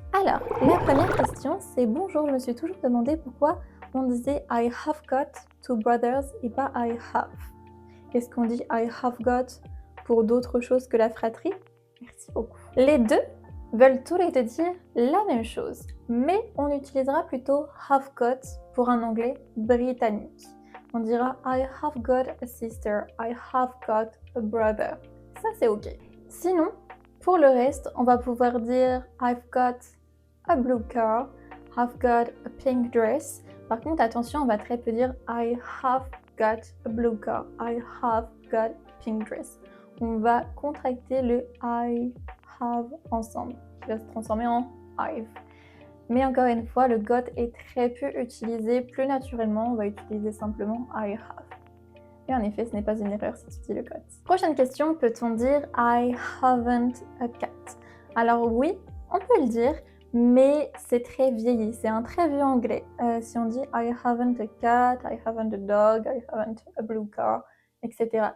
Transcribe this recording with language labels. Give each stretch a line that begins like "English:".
French: Alors, la première question, c'est bonjour, je me suis toujours demandé pourquoi on disait
English: I have got two brothers
French: et pas I have. Est-ce qu'on dit I have got pour d'autres choses que la fratrie? Merci beaucoup. Les deux veulent tous les deux dire la même chose, mais on utilisera plutôt have got pour un anglais britannique. On dira
English: I have got a sister, I have got a brother.
French: Ça, c'est ok. Sinon, pour le reste, on va pouvoir dire
English: I've got a blue car, I've got a pink dress.
French: Par contre, attention, on va très peu dire
English: I have got a blue car, I have got a pink dress.
French: On va contracter le I have ensemble, qui va se transformer en I've. Mais encore une fois, le got est très peu utilisé. Plus naturellement, on va utiliser simplement I have. Et en effet, ce n'est pas une erreur si tu dis le got. Prochaine question, peut-on dire
English: I haven't a cat?
French: Alors oui, on peut le dire, mais c'est très vieilli. C'est un très vieux anglais. Si on dit
English: I haven't a cat, I haven't a dog, I haven't a blue car, etc.